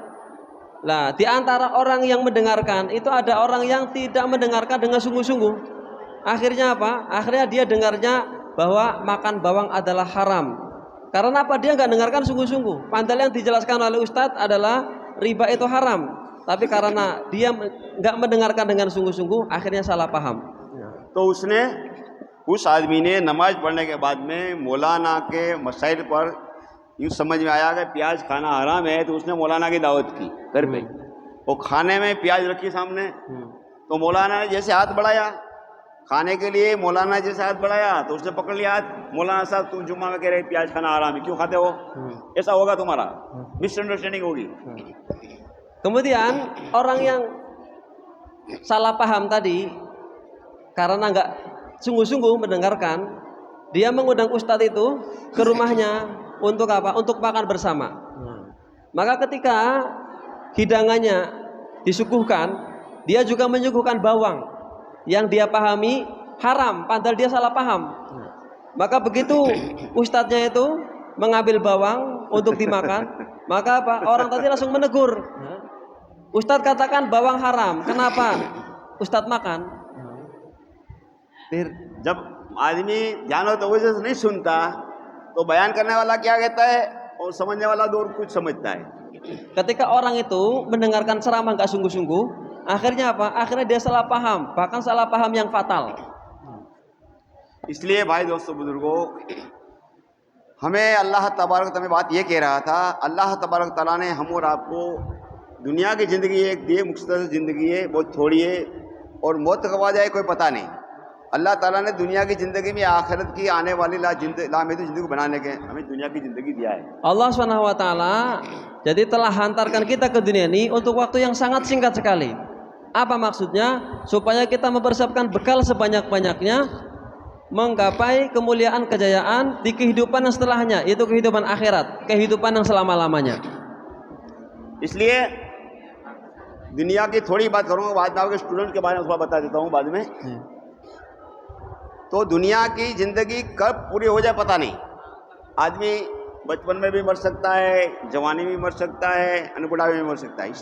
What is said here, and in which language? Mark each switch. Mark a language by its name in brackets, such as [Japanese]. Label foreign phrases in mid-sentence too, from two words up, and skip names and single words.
[Indonesian] Nah, di antara orang yang mendengarkan itu ada orang yang tidak mendengarkan dengan sungguh-sungguh. Akhirnya apa? Akhirnya dia dengarnya bahwa makan bawang adalah haram. Karena apa? Dia nggak dengarkan sungguh-sungguh. Padahal yang dijelaskan oleh Ustadz adalah riba itu haram. Tapi karena dia nggak mendengarkan dengan sungguh-sungguh, akhirnya salah paham. [Hindi] तो उसने उस आदमी ने नमाज पढ़ने के बाद में मौलाना के मसाइल पर यूँ समझ में आया कि प्याज खाना हराम है, तो उसने मौलाना की दावत की घर पे। वो खाने में प्याज रखी सामने, तो मौलाना ने जैसे हाथ बढ़ाया खाने के लिए, मौलाना जैसे हाथ बढ़ाया तो उसने पकड़ लिया हाथ। मौलाना साहब तुम जुम्मा में कह रहे प्याज खाना हराम है, क्यों खाते हो? ऐसा होगा तुम्हारा, मिसअंडरस्टैंडिंग होगी। [Indonesian] Kemudian orang yang salah paham tadi karena nggak sungguh-sungguh mendengarkan, dia mengundang ustadz itu ke rumahnya untuk apa? Untuk makan bersama. Maka ketika hidangannya disuguhkan, dia juga menyuguhkan bawang yang dia pahami haram, padahal dia salah paham. Maka begitu ustadznya itu mengambil bawang untuk dimakan, maka apa? Orang tadi langsung menegur. Ustadz katakan bawang haram, kenapa ustadz makan? [Hindi] जब आदमी ध्यान और तवज्जो से नहीं सुनता तो बयान करने वाला क्या कहता है और समझने वाला तो और कुछ समझता है। [Indonesian] Ketika orang itu mendengarkan ceramah nggak sungguh-sungguh, akhirnya apa? Akhirnya dia salah paham, bahkan salah paham yang fatal. [Hindi] इसलिए भाई दोस्तों बुजुर्गों, हमें [Arabic] الله تبارك وتعالى [Hindi] बात ये कह रहा था, [Arabic] الله تبارك وتعالى [Hindi] ने हम और आपको दुनिया की ज़िंदगी एक दी, मुख्तसर ज़िंदगी है, बहुत थोड़ी है, और मौत कब आ जाए कोई पता नहीं। अल्लाह ताला ने दुनिया की ज़िंदगी में आखिरत की आने वाली लामेहदूद ज़िंदगी बनाने के हमें दुनिया की ज़िंदगी दिया है। [Arabic] الله سبحانه وتعالى [Indonesian] jadi telah hantarkan kita ke dunia ini untuk waktu yang sangat singkat sekali. Apa maksudnya? Supaya kita mempersiapkan bekal sebanyak-banyaknya menggapai kemuliaan kejayaan di kehidupan yang setelahnya, yaitu kehidupan akhirat, kehidupan yang selama-lamanya. [Hindi] इसलिए दुनिया की थोड़ी बात करूँगा, बाद में आपके स्टूडेंट के बारे में थोड़ा बता देता हूँ बाद में। तो दुनिया की ज़िंदगी कब पूरी हो जाए पता नहीं। आदमी बचपन में भी मर सकता है, जवानी में मर सकता है, बुढ़ापे में मर सकता है।